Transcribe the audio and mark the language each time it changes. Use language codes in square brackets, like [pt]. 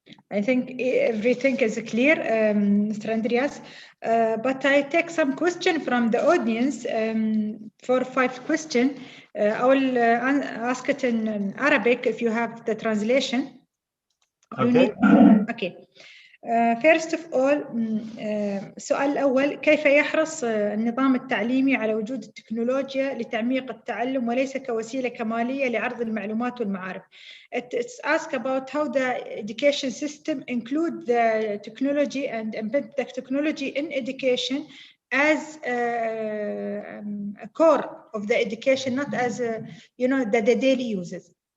[en] I think everything is clear, Mr. Andreas, but I take some question from the audience for 5 questions. I will ask it in Arabic if you have the translation. Okay. Okay. First of all, [ar] السؤال الأول كيف يحرص النظام التعليمي على وجود التكنولوجيا لتعميق التعلم وليس كوسيلة كمالية لعرض المعلومات والمعارف. [en] It's asked about how the education system include the technology and embed the technology in education as a core of the education, not as the daily uses.